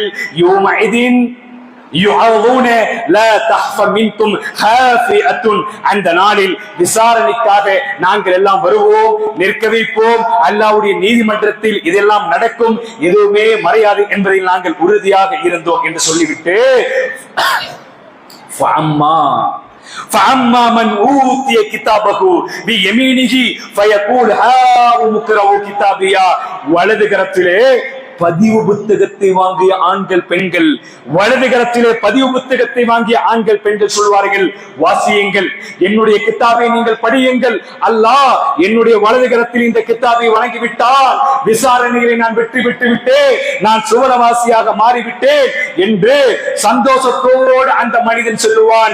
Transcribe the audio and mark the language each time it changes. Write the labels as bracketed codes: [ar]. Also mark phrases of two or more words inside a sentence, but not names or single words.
[ar] يومئذ تعرضون لا تخفى منكم خافية, [ta] அந்த நாளில் விசாரணைக்காக நாங்கள் எல்லாம் வருவோம், நிற்க வைப்போம், அல்லாஹ்வுடைய நீதிமன்றத்தில் இதெல்லாம் நடக்கும், எதுவுமே மறையாது என்பதில் நாங்கள் உறுதியாக இருந்தோம் என்று சொல்லிவிட்டு [ar] فَأَمَّا مَنْ أُوتِيَ كِتَابَهُ بِيَمِينِهِ فَيَقُولُ هَاؤُمُ اقْرَءُوا كِتَابِيَا, [ta] வலது கரத்திலே பதிவு புத்தகத்தை வாங்கிய ஆண்கள் பெண்கள், வலது கரத்திலே பதிவு புத்தகத்தை வாங்கிய ஆண்கள் பெண்கள் சொல்வார்கள், வாசியுங்கள், என்னுடைய கித்தாபை நீங்கள் படியுங்கள், அல்லாஹ் என்னுடைய வலது கரத்தில் இந்த கித்தாபை வழங்கிவிட்டால் விசாரணைகளை நான் வெற்றி பெற்று விட்டேன், நான் சுவனவாசியாக மாறிவிட்டேன் என்று சந்தோஷத்தோடு அந்த மனிதன் சொல்லுவான்.